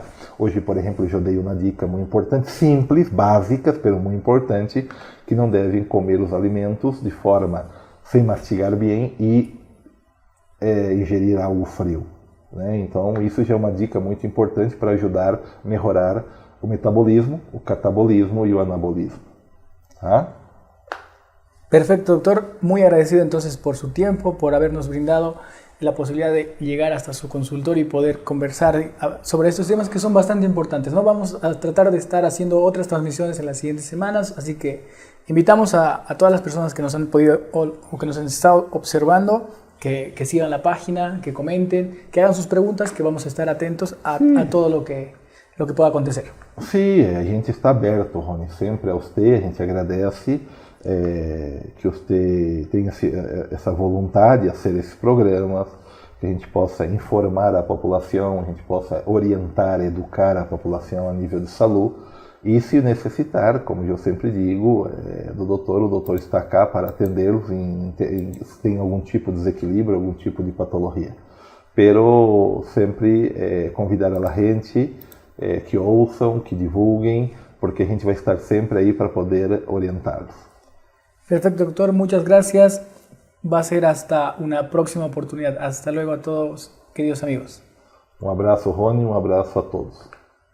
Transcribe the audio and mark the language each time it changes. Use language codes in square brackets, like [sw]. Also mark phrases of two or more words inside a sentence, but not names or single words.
[pt] Hoje, por exemplo, eu dei uma dica muito importante, simples, básicas, pero muito importante, que não devem comer os alimentos de forma sem mastigar bem e ingerir algo frio. Né? Então, isso já é uma dica muito importante para ajudar a melhorar o metabolismo, o catabolismo e o anabolismo. [es] ¿Ah? Perfecto, doctor. Muy agradecido entonces por su tiempo, por habernos brindado la posibilidad de llegar hasta su consultorio y poder conversar sobre estos temas que son bastante importantes, ¿no? Vamos a tratar de estar haciendo otras transmisiones en las siguientes semanas, así que invitamos a todas las personas que nos han podido o que nos han estado observando que sigan la página, que comenten, que hagan sus preguntas, que vamos a estar atentos a todo lo que lo que pueda acontecer. [pt] Sim, a gente está aberto, Rony, sempre a você, a gente agradece que você tenha essa vontade de fazer esses programas, que a gente possa informar a população, a gente possa orientar, educar a população a nível de saúde, e se necessitar, como eu sempre digo, o doutor está cá para atendê-los se tem algum tipo de desequilíbrio, algum tipo de patologia. Pero sempre convidar a gente que ouçam, que divulguem, porque a gente vai estar sempre aí para poder orientá-los. [es] Perfecto, doctor. Muchas gracias. Va a ser hasta una próxima oportunidad. Hasta luego a todos, queridos amigos. [pt] Um abraço, Rony, um abraço a todos.